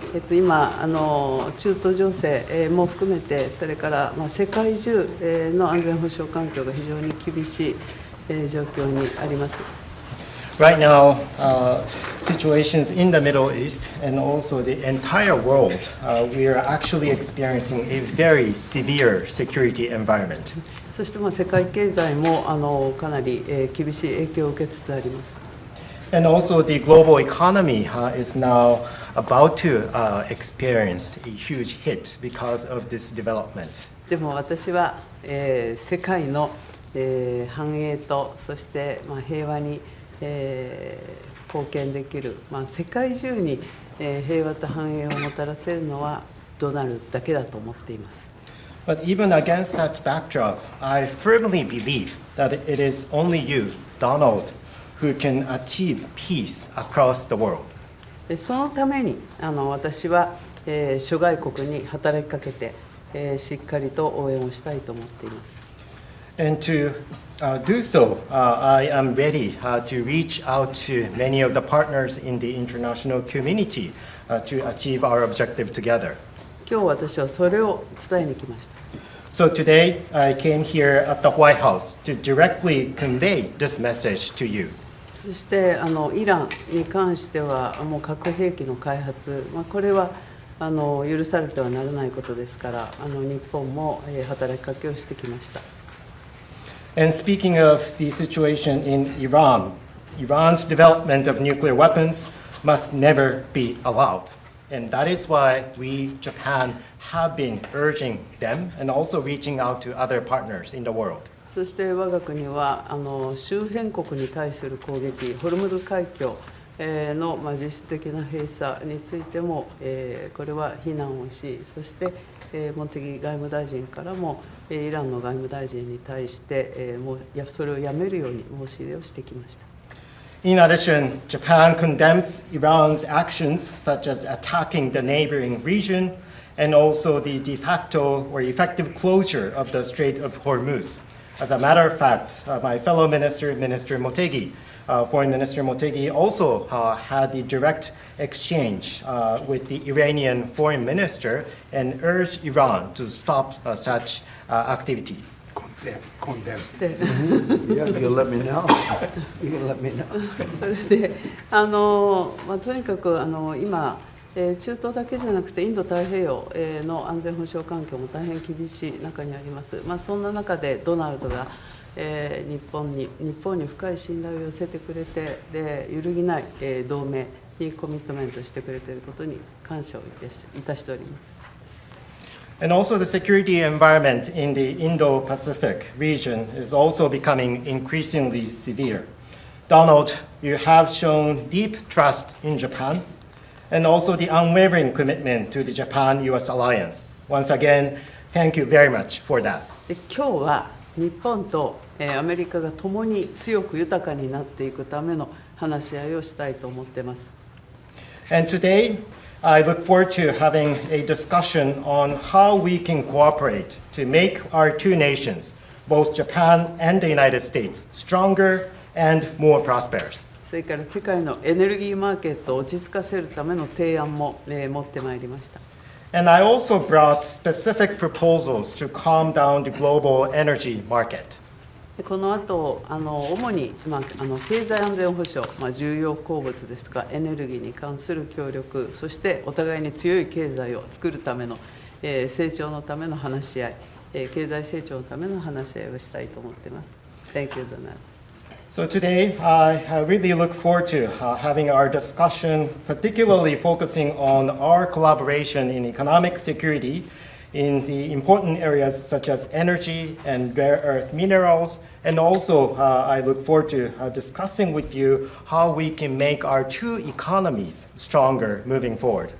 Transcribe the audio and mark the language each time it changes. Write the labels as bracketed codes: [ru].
[ja] 今中東情勢も含めて、それから世界中の安全保障環境が非常に厳しい状況にあります。 [en] Right now, situations in the Middle East and also the entire world, we are actually experiencing a very severe security environment. [ja] そして世界経済もかなり厳しい影響を受けつつあります。 [en] And also the global economy is now about to experience a huge hit because of this development. [ja] でも私は世界の繁栄とそして平和に貢献できる、世界中に平和と繁栄をもたらせるのはドナルドだけだと思っています。 [en] But even against such backdrop, I firmly believe that it is only you, Donald, who can achieve peace across the world. [ja] そのために私は諸外国に働きかけてしっかりと応援をしたいと思っています。 [en] And to do so, I am ready to reach out to many of the partners in the international community to achieve our objective together. [ja] 今日私はそれを伝えに来ました。 [en] So today, I came here at the White House to directly convey this message to you. [ja] そしてイランに関してはもう核兵器の開発、これは許されてはならないことですから日本も働きかけをしてきました。 [en] And speaking of the situation in Iran, Iran's development of nuclear weapons must never be allowed. And that is why we, Japan, have been urging them and also reaching out to other partners in the world. [ja] そして我が国は周辺国に対する攻撃、ホルムズ海峡の実質的な閉鎖についてもこれは非難をし、そして茂木外務大臣からもイランの外務大臣に対してそれをやめるように申し入れをしてきました。 [en] In addition, Japan condemns Iran's actions such as attacking the neighboring region and also the de facto or effective closure of the Strait of Hormuz. As a matter of fact, my fellow minister, Minister Motegi, Foreign Minister Motegi, also had a direct exchange with the Iranian foreign minister and urged Iran to stop such activities. You'll let me know. You can let me know. [ja] それでとにかく今中東だけじゃなくてインド太平洋の安全保障環境も大変厳しい中にあります。そんな中でドナルドが日本に深い信頼を寄せてくれて、で揺るぎない同盟にコミットメントしてくれていることに感謝をいたしております。 [en] And also the security environment in the Indo-Pacific region is also becoming increasingly severe. Donald, you have shown deep trust in Japan and also the unwavering commitment to the Japan-US alliance. Once again, thank you very much for that. [ja] 今日は日本とアメリカが共に強く豊かになっていくための話し合いをしたいと思っています。 [en] And today, I look forward to having a discussion on how we can cooperate to make our two nations, both Japan and the United States, stronger and more prosperous. [ja] それから世界のエネルギーマーケットを落ち着かせるための提案も持ってまいりました。 [en] And I also brought specific proposals to calm down the global energy market. [ja] この後主に、経済安全保障、重要鉱物ですとかエネルギーに関する協力、そしてお互いに強い経済を作るための、成長のための話し合い、経済成長のための話し合いをしたいと思っています。 [en] Thank you, Donald. So today, I really look forward to having our discussion, particularly focusing on our collaboration in economic security in the important areas such as energy and rare earth minerals. And also, I look forward to discussing with you how we can make our two economies stronger moving forward.